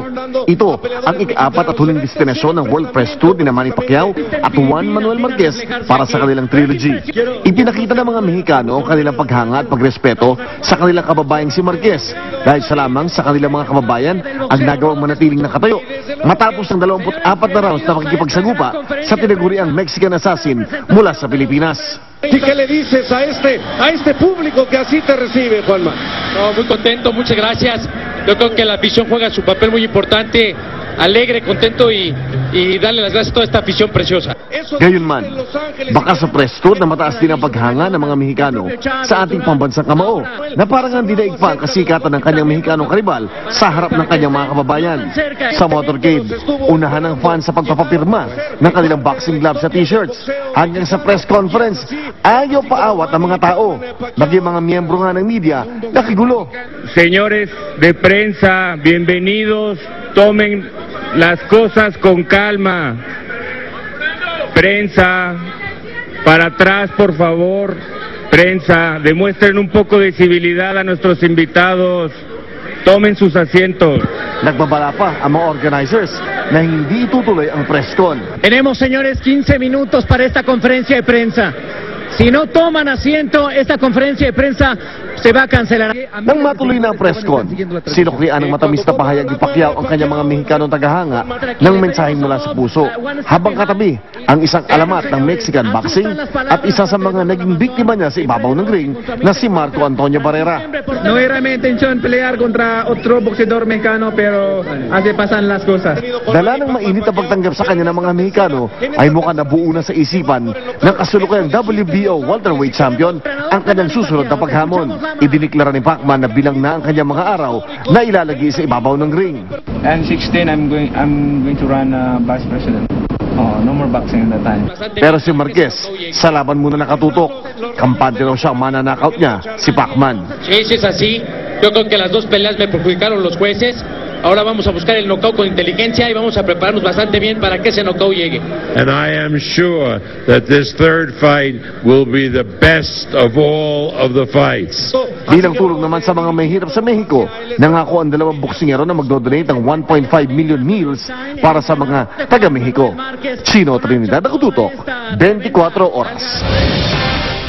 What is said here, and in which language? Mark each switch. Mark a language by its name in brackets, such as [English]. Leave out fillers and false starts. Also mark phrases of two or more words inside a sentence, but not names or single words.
[Filipino] Ito ang ika-4 at huling destinasyon ng World Press Tour ni Manny Pacquiao at Juan Manuel Marquez para sa kanilang trilogy. Ipinakita ng mga Mexicano ang kanilang paghanga at pagrespeto sa kanilang kababayang si Marquez dahil sa lamang sa kanilang mga kababayan ang nagawang manatiling nakatayo matapos ng 24 na rounds na makikipagsagupa sa tinaguriang [English] Mexican Assassin [Filipino] mula sa Pilipinas. [Spanish] ¿Y qué le dices a este público que así te recibe, Juanma? No, muy contento, muchas gracias. Yo creo que la afición juega su papel muy importante, alegre, contento y darle las gracias a toda esta afición preciosa. [Filipino] Gayunman, baka sa press tour na mataas din ang paghanga ng mga Mexicano sa ating pambansang kamao na parang ang dinaig pa ang kasikatan ng kanyang Mexicanong karibal sa harap ng kanyang mga kababayan. Sa motorcade, unahan ng fans sa pagpapapirma ng kanilang [English] boxing gloves [Filipino] sa t-shirts. Hanggang sa [English] press conference, [Filipino] ayaw paawat ang mga tao. Maging mga miyembro nga ng media, nakigulo. [Spanish] Señores de prensa, bienvenidos. Tomen las cosas con calma. Prensa, para atrás por favor. Prensa, demuestren un poco de civilidad a nuestros invitados. Tomen sus asientos. [Filipino] Nagbabala pa ang mga organizers na hindi itutuloy ang [English] press con. [Spanish] Tenemos, señores, 15 minutos para esta conferencia de prensa. Si no toman asiento, esta conferencia de prensa se va a cancelar. [Filipino] Nang matuloy na ang [English] press con, [Filipino] sinuklian ng matamis na pahayag ni Pacquiao ang kanyang mga Mexicanong tagahanga ng mensaheng mula sa puso. Habang katabi ang isang alamat ng [English] Mexican boxing [Filipino] at isa sa mga naging biktima niya sa ibabaw ng ring na si Marco Antonio Barrera. [Spanish] No era mi intención pelear contra otro boxeador mexicano, pero así pasan las cosas. [Filipino] Dala ng mainit na pagtanggap sa kanya ng mga Mexicano ay mukhang nabuo na sa isipan ng kasulukuyang [English] WBO welterweight champion [Filipino] ang kanyang susunod na paghamon. Idiniklara ni Pacman na bilang na ang kanyang mga araw na ilalagay sa ibabaw ng ring. [English] And 16, I'm going to run vice president. No more boxing at that time. [Filipino] Pero si Marquez, sa laban muna nakatutok. Kampante raw siya ang mananakaut niya, si Pacman. [Spanish] Si es así, yo creo que las dos peleas me perjudicaron los jueces. Ahora vamos a buscar el knockout con inteligencia y vamos a prepararnos bastante bien para que ese knockout llegue. [English] And I am sure that this third fight will be the best of all of the fights. [Filipino] Bilang tulong naman sa mga mahihirap sa Mexico, nangako ang dalawang boksingero na magdodonate ng 1.5 million meals para sa mga taga-Mexico. Chino Trinidad, Nakututok, 24 oras.